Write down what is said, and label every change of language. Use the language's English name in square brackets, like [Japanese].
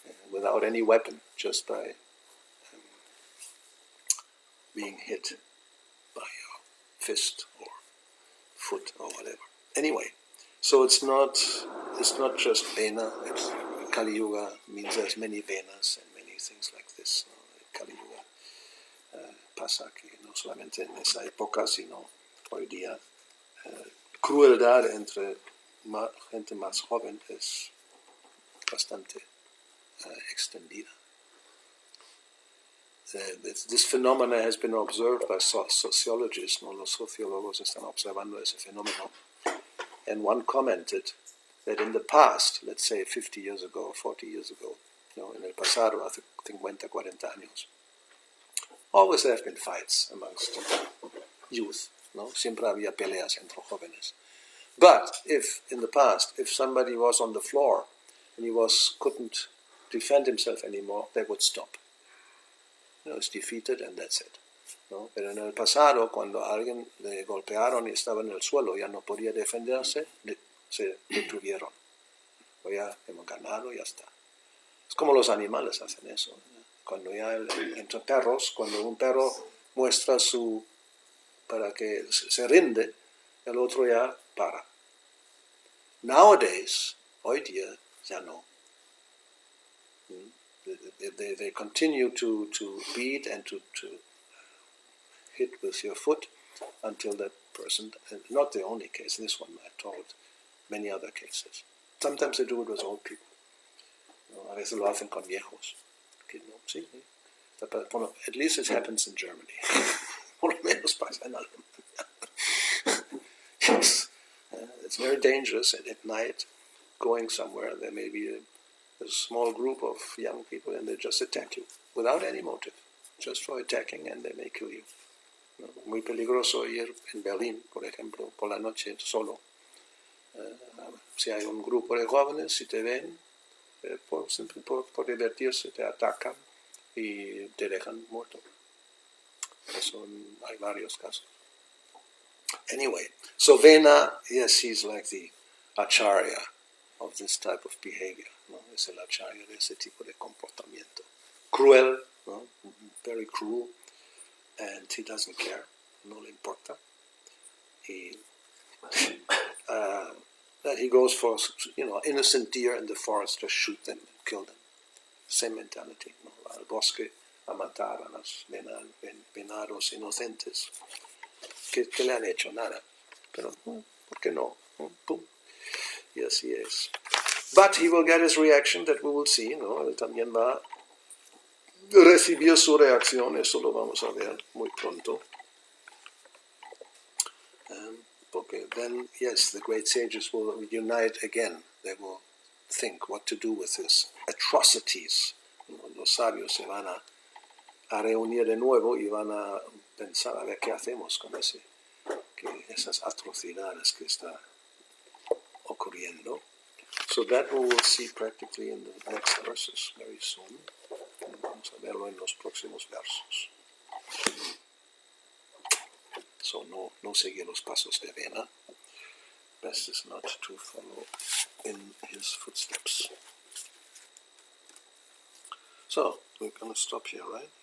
[English] Without any weapon, just by being hit by your fist or foot or whatever. Anyway, so it's not just Vena. Kali Yuga means there's many Venas and many things like this. [Spanish] Kali Yuga pasa que no solamente en esa época, sino hoy día. Crueldad entre gente más joven es bastante extendida. [English] This phenomena has been observed by sociologists. [Spanish] Los sociólogos están observando ese fenómeno. [English] And one commented that in the past, let's say 50 years ago, 40 years ago, [Spanish] en el pasado, hace 50, 40 años, [English] always there have been fights amongst youth. [Spanish] Siempre había peleas entre jóvenes. [English] But if in the past, if somebody was on the floor and he couldn't defend himself anymore, they would stop. It's defeated and that's it. [Spanish] Pero en el pasado, cuando a alguien le golpearon y estaba en el suelo, ya no podía defenderse, se detuvieron. O ya hemos ganado, ya está. Es como los animales hacen eso. Cuando ya entre perros, cuando un perro muestra para que se rinde, el otro ya para. [English] Nowadays, [Spanish] hoy día, ya no. [English] They continue to beat and to hit with your foot until that person, not the only case, this one I told, many other cases. Sometimes they do it with old people. [Spanish] A veces lo hacen con viejos. Sí. Bueno, [English] at least it happens in Germany. [Spanish] Por lo menos pasa en Alemania. [English] Yes. It's very dangerous, and at night, going somewhere, there may be a small group of young people and they just attack you without any motive, just for attacking, and they may kill you. [Spanish] Muy peligroso ir en Berlín, por ejemplo, por la noche solo. Si hay un grupo de jóvenes, si te ven, por divertirse, te atacan y te dejan muerto. Eso hay varios casos. [English] Anyway, so Vena, yes, he's like the acharya of this type of behavior. [Spanish] Es el acharya de ese tipo de comportamiento. [English] Cruel, very cruel, and he doesn't care, [Spanish] no le importa. [English] That he goes for innocent deer in the forest, just shoot them and kill them. Same mentality. [Spanish] Al bosque a matar a los venados inocentes que le han hecho nada. Pero, ¿por qué no? Pum. Y así es. [English] But he will get his reaction that we will see. [Spanish] Él también va a recibir su reacción. Eso lo vamos a ver muy pronto. Porque [English] then, yes, the great sages will unite again. They will think what to do with these atrocities. [Spanish] Los sabios se van a reunir de nuevo y van a pensar a ver qué hacemos con esas atrocidades que está ocurriendo. [English] So that we will see practically in the next verses very soon. [Spanish] Vamos a verlo en los próximos versos. [English] So [Spanish] no seguir los pasos de Vena. [English] Best is not to follow in his footsteps. So, we're going to stop here, right?